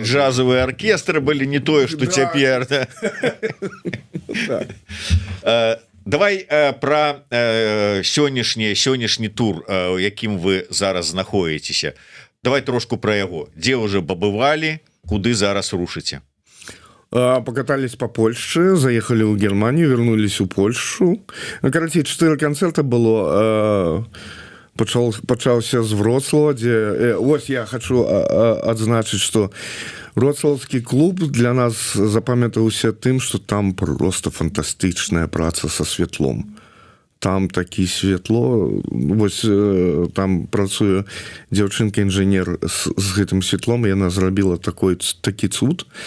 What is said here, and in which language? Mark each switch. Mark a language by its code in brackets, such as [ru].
[be] І джазовыя аркестры былі не тое, што цяпер. Давай пра сённяшні тур, у якім вы зараз знаходзіцеся. Давай трошку пра яго. Дзе ўжо пабывалі, куды зараз рушыце? [ru] Покатались по Польше, заехали в Германию, вернулись у Польшу. Ну, короче, 4 концерта было. [be] Пачаўся з Вроцлава, дзе вось я хочу адзначыць, што вроцлаўскі клуб для нас запамятаўся тым, што там просто фантастычная праца са святлом. Там такі святло, вось там працуе дзяўчынка-інжынер з гэтым святлом, яна зрабіла такі цуд.